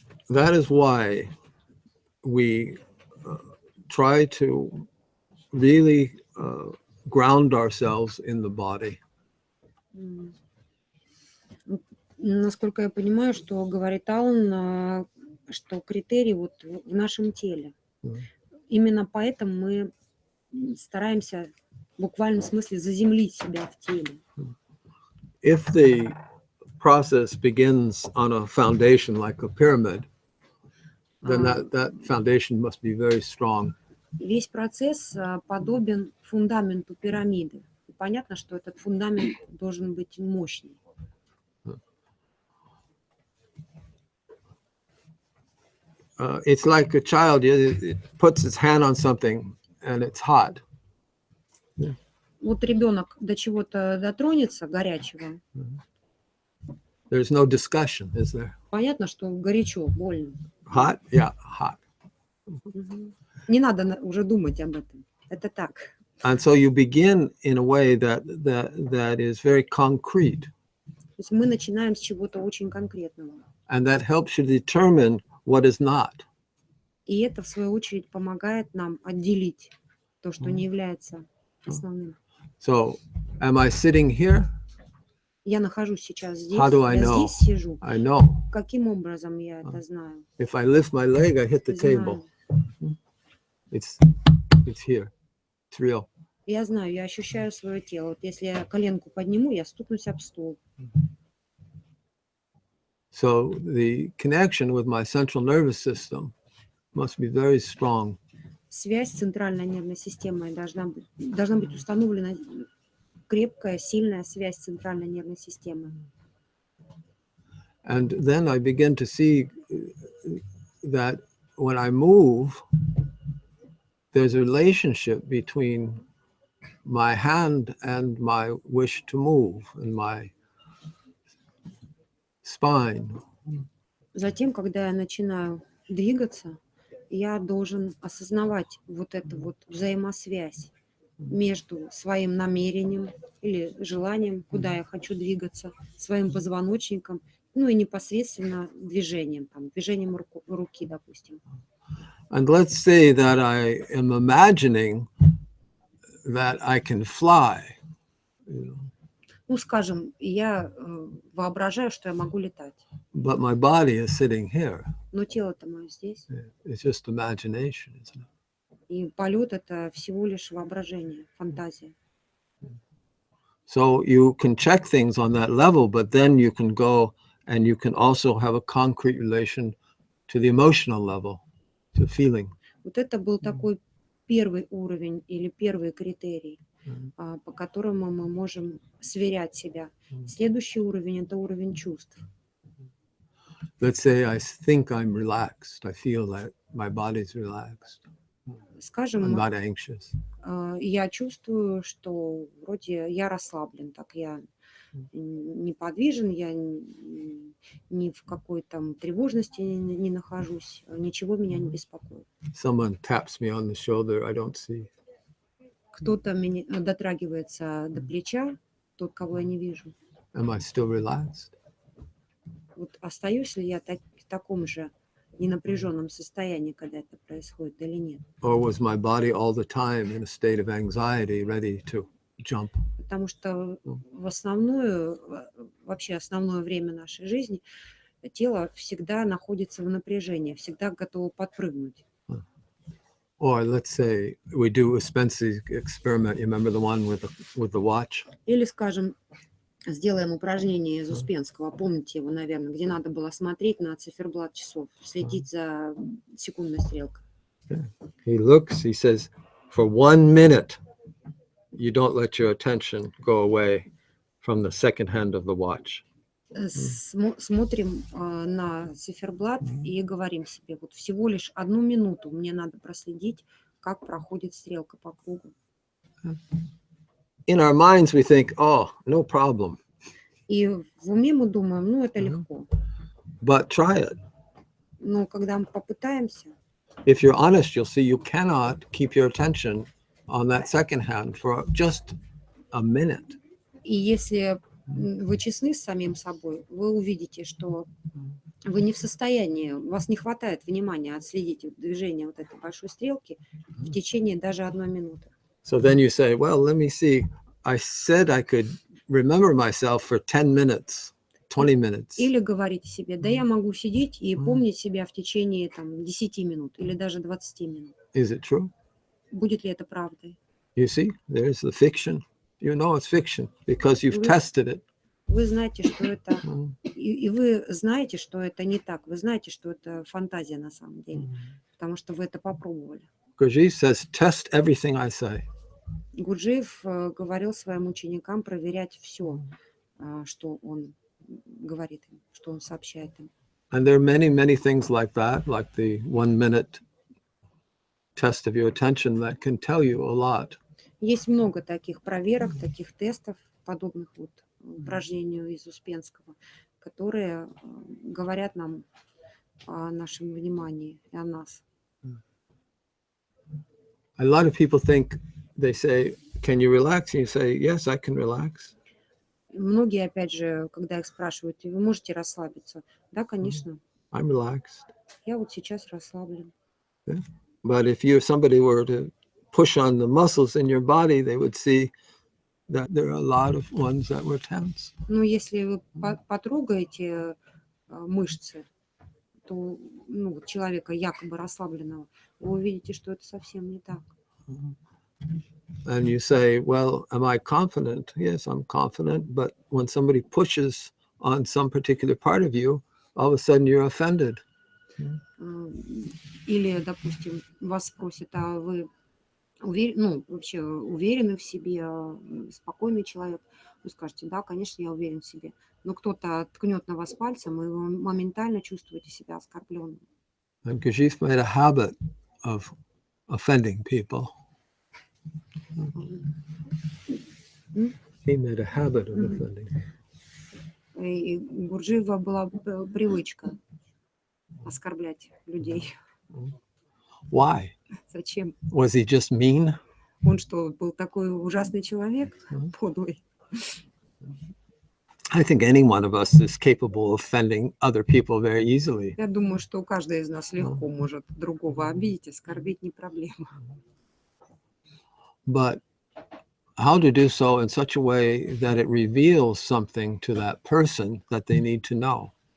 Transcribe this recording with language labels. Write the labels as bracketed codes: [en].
[en] That is why we try to really ground ourselves in the body. [ru] Насколько я понимаю, что говорит Алан, что критерий вот в нашем теле. Именно поэтому мы стараемся в буквальном смысле заземлить себя в теле. [en] If the process begins on a foundation like a pyramid, then that foundation must be very strong. [ru] Весь процесс подобен фундаменту пирамиды. И понятно, что этот фундамент должен быть мощный. [en] It's like a child, it puts its hand on something and it's hot. [ru] Вот ребенок до чего-то дотронется горячего. [en] There's no discussion, is there? [ru] Понятно, что горячо, больно. [en] Hot? Yeah, hot. [ru] Не надо уже думать об этом. Это так. [en] And so you begin in a way that is very concrete. [ru] То есть мы начинаем с чего-то очень конкретного. [en] And that helps you determine what is not. [ru] И это, в свою очередь, помогает нам отделить то, что не является основным. [en] So, am I sitting here? [ru] Я нахожусь сейчас здесь, [en] How do I [ru] я [en] know? [ru] здесь сижу. [en] I know. [ru] Каким образом я это знаю? [en] If I lift my leg, I hit the table. [ru] Знаю. [en] It's here. It's real. [ru] Я знаю, я ощущаю свое тело. Вот если я коленку подниму, я стукнусь об стол. [en] So the connection with my central nervous system must be very strong. [ru] Связь с центральной нервной системой должна быть установлена, крепкая, сильная связь с центральной нервной системой. [en] And then I begin to see that when I move, there's a relationship between my hand and my wish to move and my spine. [ru] Затем, когда я начинаю двигаться, я должен осознавать вот эту вот взаимосвязь между своим намерением или желанием, куда я хочу двигаться, своим позвоночником, ну и непосредственно движением руки, допустим. [en] And let's say that I am imagining that I can fly. [ru] Ну, скажем, я воображаю, что я могу летать. [en] But my body is sitting here. [ru] Но тело-то мое здесь. [en] It's just imagination, isn't it? [ru] И полет — это всего лишь воображение, фантазия. [en] So you can check things on that level, but then you can go and you can also have a concrete relation to the emotional level, to feeling. [ru] Вот это был такой первый уровень или первый критерий, по которому мы можем сверять себя. Следующий уровень — это уровень чувств. [en] Let's say I think I'm relaxed. I feel that my body's relaxed. [ru] Скажем, [en] I'm not anxious. [ru] я чувствую, что вроде я расслаблен, так я неподвижен, я ни в какой там тревожности не нахожусь, ничего меня не беспокоит. [en] Someone taps me on the shoulder, I don't see. [ru] Кто-то меня дотрагивается до плеча, тот, кого я не вижу. [en] Am I still relaxed? [ru] Вот остаюсь ли я в таком же ненапряженном состоянии, когда это происходит, или нет? [en] Or was my body all the time in a state of anxiety, ready to jump? [ru] Потому что вообще основное время нашей жизни тело всегда находится в напряжении, всегда готово подпрыгнуть. [en] Or let's say we do a Spencer's experiment. You remember the one with the watch? [ru] Или, скажем, сделаем упражнение из Успенского, помните его, наверное, где надо было смотреть на циферблат часов, следить за секундной стрелкой. [en] He looks, he says, for 1 minute, you don't let your attention go away from the second hand of the watch. [ru] Смотрим на циферблат и говорим себе, вот всего лишь 1 минуту мне надо проследить, как проходит стрелка по кругу. [en] In our minds we think, oh, no problem. [ru] И в уме мы думаем, ну это легко. [en] But try it. [ru] Но когда мы попытаемся, [en] if you're honest, you'll see you cannot keep your attention on that second hand for just a minute. [ru] И если вы честны с самим собой, вы увидите, что вы не в состоянии, у вас не хватает внимания отследить движение вот этой большой стрелки в течение даже 1 минуты. [en] So then you say, well, let me see. I said I could remember myself for 10 minutes, 20 minutes. [ru] Или говорите себе, да я могу сидеть и помнить себя в течение 10 минут или даже 20 минут. [en] Is it true? [ru] Будет ли это правдой? [en] You see, there's the fiction. You know it's fiction because you've tested it. [ru] Вы знаете, что это... И вы знаете, что это не так. Вы знаете, что это фантазия на самом деле. Потому что вы это попробовали. [en] Gurджиев says, test everything I say. [ru] Гурджиев говорил своим ученикам проверять все, что он говорит им, что он сообщает им. [en] And there are many, many things like that, like the 1-minute test of your attention that can tell you a lot. [ru] Есть много таких проверок, таких тестов, подобных вот упражнению из Успенского, которые говорят нам о нашем внимании и о нас. [en] A lot of people think, they say, can you relax? And you say, yes, I can relax. [ru] Многие, опять же, когда их спрашивают, вы можете расслабиться? Да, конечно. [en] I'm relaxed. [ru] Я вот сейчас расслаблен. [en] Yeah. But if somebody were to push on the muscles in your body, they would see that there are a lot of ones that were tense. [ru] Но если вы потрогаете мышцы, то человека якобы расслабленного, вы увидите, что это совсем не так. [en] And you say, well, am I confident? Yes, I'm confident. But when somebody pushes on some particular part of you, all of a sudden you're offended. [ru] Или, допустим, вас спросят, а вы вообще уверены в себе, спокойный человек? Вы скажете, да, конечно, я уверен в себе. Но кто-то ткнет на вас пальцем, и вы моментально чувствуете себя оскорбленным. [en] And Gurdjieff made a habit of offending people. He made a habit of offending. [ru] И у Гурджиева была привычка оскорблять людей. [en] Why? [ru] Зачем? [en] Was he just mean? [ru] Он что, был такой ужасный человек, подлый? [en] I think any one of us is capable of offending other people very easily. [ru] Я думаю, что каждый из нас легко может другого обидеть, оскорбить, не проблема. [en] But how to do so in such a way that it reveals something to that person that they need to know?